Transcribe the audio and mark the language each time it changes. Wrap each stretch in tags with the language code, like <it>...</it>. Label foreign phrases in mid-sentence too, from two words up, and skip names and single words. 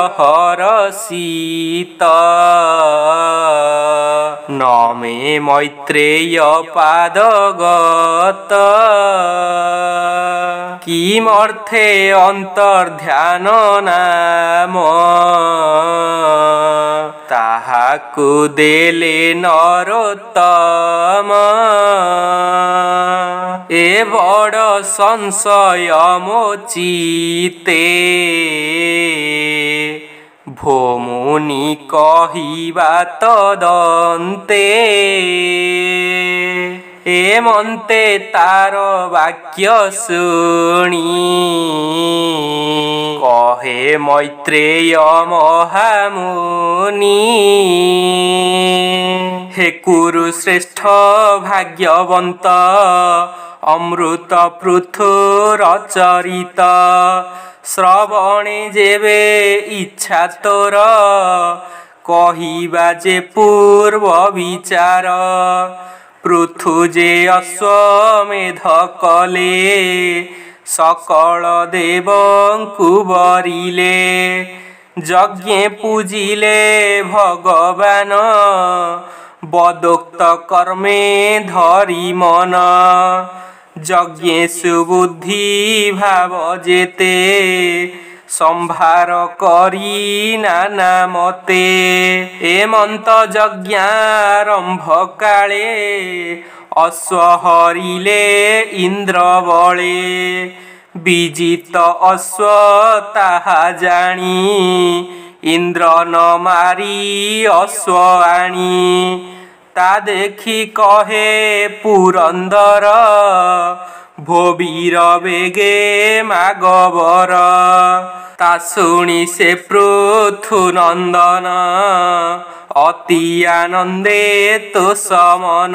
<or>ହରଷିତ ନମେ ମୈତ୍ରେୟ ପାଦଗତ କିମର୍ଥେ ଅନ୍ତର୍ଧ୍ୟାନ ନାମ ତାହାକୁ ଦେଲେ ନରୋତ୍ତମ ଏ ବଡ଼ ସଂଶୟ ମୋ ଚିତ୍ତେ ଭୋମୁନି କହିବା ତଦନ୍ତେ ଏମନ୍ତେ ତାର ବାକ୍ୟ ଶୁଣୀ କହେ ମୈତ୍ରେୟ ମହାମୁନି ହେ କୁରୁଶ୍ରେଷ୍ଠ ଭାଗ୍ୟବନ୍ତ ଅମୃତ ପୃଥୁର ଚରିତ ଶ୍ରବଣେ ଜେବେ ଇଚ୍ଛା ତୋର କହିବା ଜେ ପୂର୍ବ ବିଚାର ପୃଥୁ ଜେ ଅଶ୍ୱମେଧ କଲେ ସକଳ ଦେବଙ୍କୁ ବରିଲେ ଯଜ୍ଞେ ପୂଜିଲେ ଭଗବାନ ବଦୋକ୍ତ କର୍ମେ ଧରି ମନ ଯଜ୍ଞେ ସୁବୁଦ୍ଧି ଭାବ ଜେତେ ସମ୍ଭାର କରୀ ନାନା ମତେ ଏମନ୍ତ ଯଜ୍ଞାରମ୍ଭ କାଲେ ଅଶ୍ୱ ହରିଲେ ଇନ୍ଦ୍ର ବଳେ ବିଜିତ ଅଶ୍ୱ ତାହା ଜାନୀ ଇନ୍ଦ୍ର ନ ମାରୀ ଅଶ୍ୱ ଆନୀ ତା ଦେଖୀ କହେ ପୁରନ୍ଦର ଭୋବୀର ବେଗେ ମାଗବର ତା ଶୁଣୀ ସେ ପୃଥୁ ନନ୍ଦନ ଅତି ଆନନ୍ଦେ ତୋ ସମନ</or>